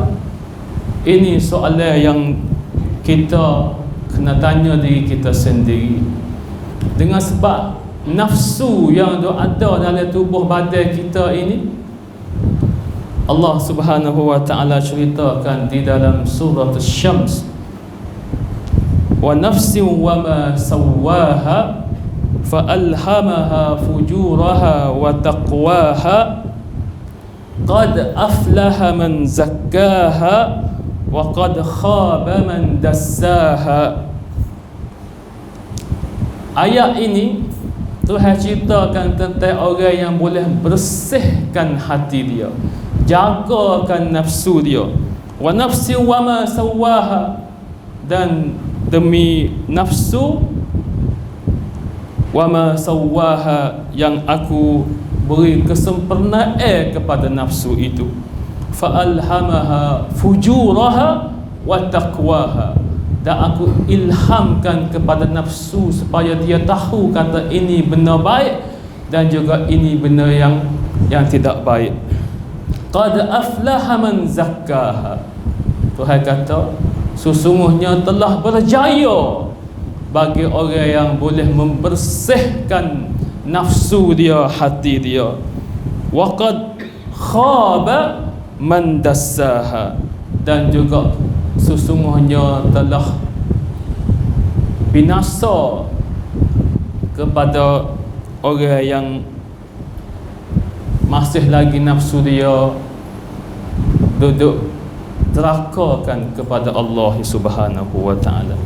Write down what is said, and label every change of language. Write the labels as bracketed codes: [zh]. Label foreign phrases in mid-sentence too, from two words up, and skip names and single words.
[ms] Ini soalan yang kita kena tanya diri kita sendiri. Dengan sebab nafsu yang ada dalam tubuh badan kita ini, Allah [ar] سبحانه وتعالى [ms] ceritakan di dalam surah Asy-Syams, [ar] ونفس وما سواها فألهمها فجورها وتقواها قد أفلح من زكاها وقد خاب من دساها. [ms] Ayat ini Tuhan ceritakan tentang orang yang boleh bersihkan hati dia, jagakan nafsu dia. [ar] ونفس وما سواها, [ms] dan demi nafsu, [ar] وما سواها, [ms] yang aku beri kesempurnaan kepada nafsu itu. [ar] فألهمها فجورها وتقواها, [ms] dan aku ilhamkan kepada nafsu supaya dia tahu kata ini benar baik dan juga ini benar yang tidak baik. [ar] قد أفلح من زكاها, [ms] Tuhan kata sesungguhnya telah berjaya bagi orang yang boleh membersihkan nafsu dia, hati dia. [ar] وقد خاب من دساها, [ms] dan juga sesungguhnya telah binasa kepada orang yang masih lagi nafsu dia duduk terakakan kepada Allah [ar] سبحانه وتعالى.